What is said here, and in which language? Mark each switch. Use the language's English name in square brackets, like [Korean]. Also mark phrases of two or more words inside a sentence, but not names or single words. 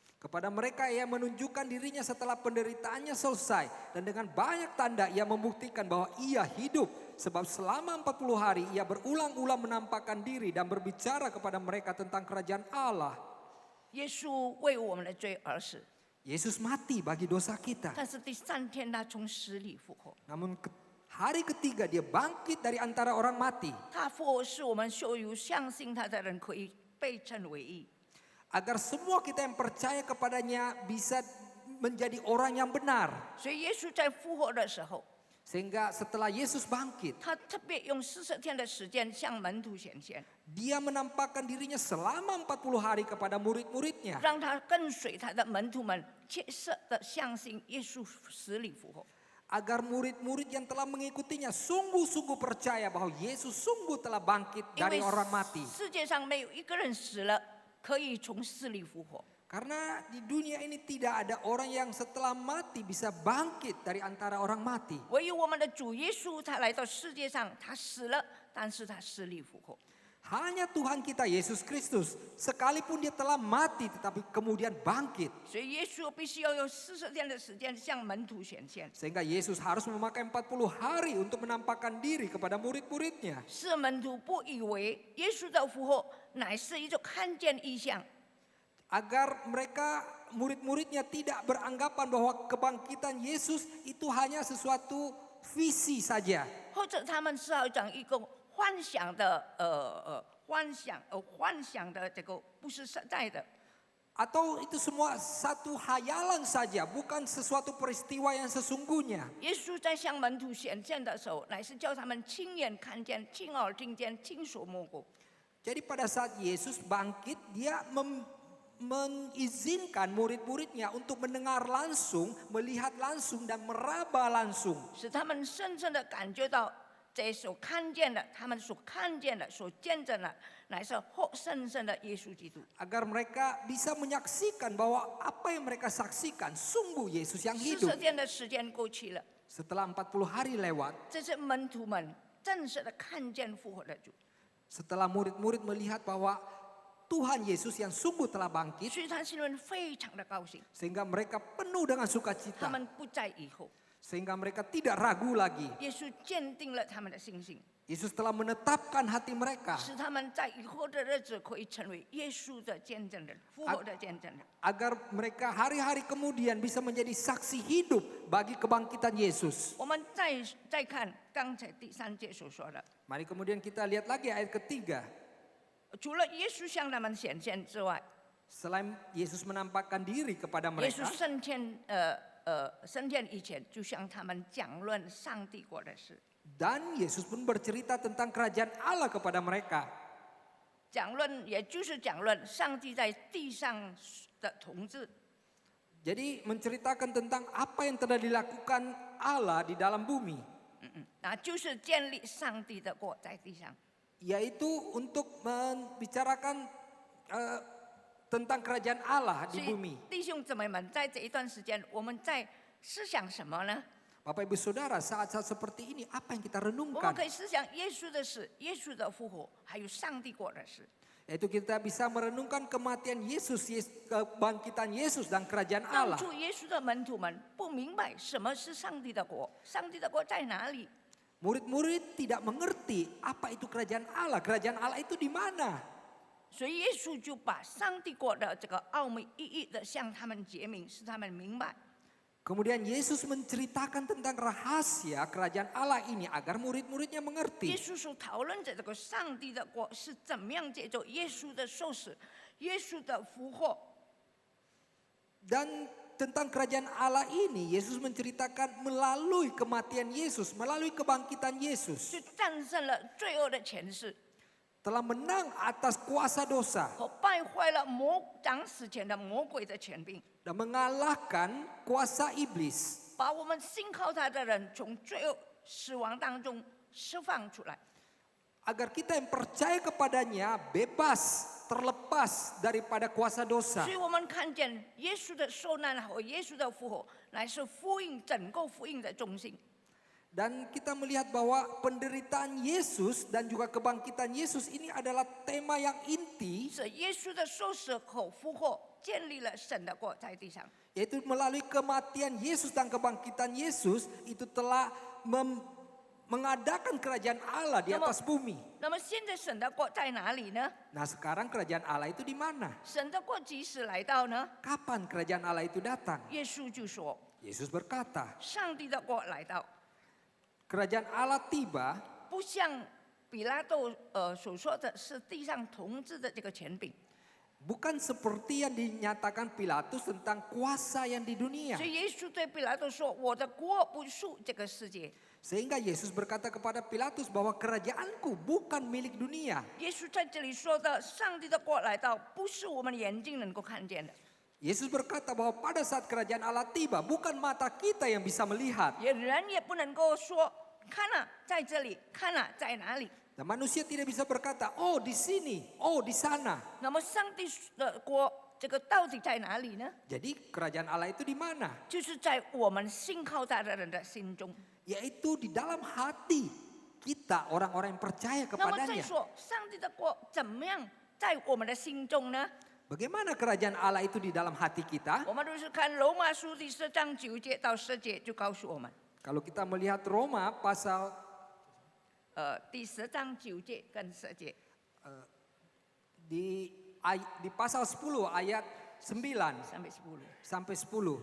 [Indonesian] Kepada mereka ia menunjukkan dirinya setelah penderitaannya selesai. Dan dengan banyak tanda ia membuktikan bahwa ia hidup. Sebab selama 40 hari ia berulang-ulang menampakkan diri dan berbicara kepada mereka tentang kerajaan Allah. [Chinese] 耶稣为我们的罪而死， [Indonesian] Yesus mati bagi dosa kita. [Chinese] 但是第3天他从死里复活。 [Indonesian] Namun hari ketiga dia bangkit dari antara orang mati. [Chinese] 他复活是我们所有相信他的人可以被称为义。 [Indonesian] Agar semua kita yang percaya kepadanya bisa menjadi orang yang benar. [Chinese] 所以耶稣在复活的时候， [Indonesian] Sehingga setelah Yesus bangkit, [Chinese] 他特别用40天的时间向门徒显现， [Indonesian] dia menampakkan dirinya selama 40 hari kepada murid-muridnya. [Chinese] 让他跟随他的门徒们切实的相信耶稣死里复活。 [Indonesian] Agar murid-murid yang telah mengikutinya sungguh-sungguh percaya bahwa Yesus sungguh telah bangkit [Chinese] 因为 [Indonesian] dari orang mati. [Chinese] 世界上没有一个人死了可以从死里复活。 [Indonesian] Karena di dunia ini tidak ada orang yang setelah mati bisa bangkit dari antara orang mati. [Chinese] 唯有我们的主耶稣，他来到世界上，他死了，但是他死里复活。 [Indonesian] Hanya Tuhan kita Yesus Kristus, sekalipun dia telah mati tetapi kemudian bangkit. [Chinese] 所以耶稣必须要用40天的时间向门徒显现， [Indonesian] Sehingga Yesus harus memakai 40 hari untuk menampakkan diri kepada murid-muridnya. [Chinese] 是门徒不以为耶稣的复活乃是一种看见异象， [Indonesian] Agar mereka murid-muridnya tidak beranggapan bahwa kebangkitan Yesus itu hanya sesuatu visi saja. [Chinese] 或者他们是好像一个幻想的幻想的这个不是实在的。 [Indonesian] Atau itu semua satu hayalan saja, bukan sesuatu peristiwa yang sesungguhnya. [Chinese] 耶稣在向门徒显现的时候，乃是叫他们亲眼看见、亲耳听见、亲手摸过。 [Indonesian] Jadi pada saat Yesus bangkit, dia mengizinkan murid-muridnya untuk mendengar langsung, melihat langsung dan meraba langsung. [Chinese] 使他们深深的感觉到这所看见的，他们所看见的、所见证的，乃是活生生的耶稣基督。 [Indonesian] Agar mereka bisa menyaksikan bahwa apa yang mereka saksikan sungguh Yesus yang hidup. [Chinese] 40天的时间过去了， [Indonesian] Setelah 40 hari lewat, [Chinese] 这些门徒们正式的看见复活的主， [Indonesian] setelah murid-murid melihat bahwa Tuhan Yesus yang sungguh telah bangkit, [Chinese] 所以他心里面非常的高兴， [Indonesian] sehingga mereka penuh dengan [Chinese] 他 [Indonesian] sukacita, [Chinese] 们不再疑惑。 [Indonesian] sehingga mereka tidak ragu lagi. [Chinese] 耶稣坚定了他们的信心， [Indonesian] Yesus telah menetapkan hati mereka [Chinese] 使他们在以后的日子可以成为耶稣的见证人、复活的见证人。 [Indonesian] agar mereka hari-hari kemudian bisa menjadi saksi hidup bagi kebangkitan Yesus. [Chinese] 我们再看刚才第3节所说的， [Indonesian] Mari kemudian kita lihat lagi ayat ketiga. [Chinese] 除了耶稣向他们显现之外， [Indonesian] Selain Yesus menampakkan diri kepada 耶稣 mereka, [Chinese] 升天以前就向他们讲论上帝国的事， [Indonesian] dan Yesus pun bercerita tentang kerajaan Allah kepada mereka. [Chinese] 讲论也就是讲论上帝在地上的统治。 [Indonesian] Jadi menceritakan tentang apa yang telah dilakukan Allah di dalam bumi, [Chinese] 那就是建立上帝的国在地上。 [Indonesian] yaitu untuk membicarakan tentang kerajaan Allah [Chinese] 所 [Indonesian] di [Chinese] 以 [Indonesian] bumi. [Chinese] 弟兄姊妹们，在这一段时间，我们在思想什么呢？ [Indonesian] Bapak Ibu Saudara, saat-saat seperti ini apa yang kita [Chinese] 我们 [Indonesian] renungkan? [Chinese] 可以思想耶稣的事、耶稣的复活，还有上帝国的事。 [Indonesian] Yaitu kita bisa merenungkan kematian Yesus, kebangkitan Yesus dan kerajaan [Chinese] 当 [Indonesian] Allah. [Chinese] 初耶稣的门徒们不明白什么是上帝的国，上帝的国在哪里？ [Indonesian] Murid-murid tidak mengerti apa itu kerajaan Allah itu di mana. [Chinese] 所以耶稣就把上帝国的这个奥秘一一的向他们解明，使他们明白。 [Indonesian] Kemudian Yesus menceritakan tentang rahasia kerajaan Allah ini agar murid-muridnya [Chinese] 耶 [Indonesian] mengerti. [Chinese] 稣所讨论的这个上帝的国是怎么样借着耶稣的受死、耶稣的复活， [Indonesian] Dan tentang kerajaan Allah ini Yesus menceritakan melalui kematian Yesus, melalui kebangkitan Yesus. [Chinese] 就战胜了罪恶的权势， [Indonesian] telah menang atas kuasa dosa [Chinese] 和败坏了将死前的魔鬼的权柄， [Indonesian] dan mengalahkan kuasa iblis, [Chinese] 把我们信靠他的人从罪恶死亡当中释放出来。 [Indonesian] agar kita yang percaya kepadanya bebas, terlepas daripada kuasa dosa. [Chinese] 所以我们看见耶稣的受难和耶稣的复活，乃是福音整个福音的中心。 [Indonesian] Dan kita melihat bahwa penderitaan Yesus dan juga kebangkitan Yesus ini adalah tema yang inti, [Chinese] 是耶稣的受死和复活建立了神的国在地上。 [Indonesian] yaitu melalui kematian Yesus dan kebangkitan Yesus itu telah mengadakan kerajaan Allah di atas bumi. [Chinese] 那么现在神的国在哪里呢？ [Indonesian] Nah sekarang kerajaan Allah itu di mana? [Chinese] 神的国几时来到呢？ [Indonesian] Kapan kerajaan Allah itu datang? [Chinese] 耶稣就说 [Indonesian] Yesus berkata, [Chinese] 上帝的国来到， [Indonesian] kerajaan Allah tiba [Chinese] 不像比拉多所说的是地上统治的这个权柄。 [Indonesian] bukan seperti yang dinyatakan Pilatus tentang kuasa yang di dunia. [Chinese] 所以耶稣对比拉多说：“我的国不属这个世界。” [Indonesian] Sehingga Yesus berkata kepada Pilatus bahwa kerajaanku bukan milik dunia. [Chinese] 耶稣在这里说的上帝的国来到，不是我们眼睛能够看见的， [Indonesian] Yesus berkata bahwa pada saat kerajaan Allah tiba, bukan mata kita yang bisa melihat. [Chinese] 人也不能够说看啊，在这里，看啊，在哪里。 [Indonesian] Dan manusia tidak bisa berkata, oh di sini, oh di sana. [Chinese] 那么上帝的国这个到底在哪里呢？ [Indonesian] Jadi kerajaan Allah itu di mana? [Chinese] 就是在我们信靠他的人的心中。 [Indonesian] Yaitu di dalam hati kita, orang-orang yang percaya [Chinese] 那么再 [Indonesian] kepadanya. [Chinese] 说，上帝的国怎么样在我们的心中呢？ [Indonesian] Bagaimana kerajaan Allah itu di dalam hati kita? [Chinese] 我们都是看罗马书第10章9节到10节就告诉我们， [Indonesian] Kalau kita melihat Roma pasal [Chinese] 第10章9节跟10节。 [Indonesian] di pasal 10 ayat 9 sampai 10.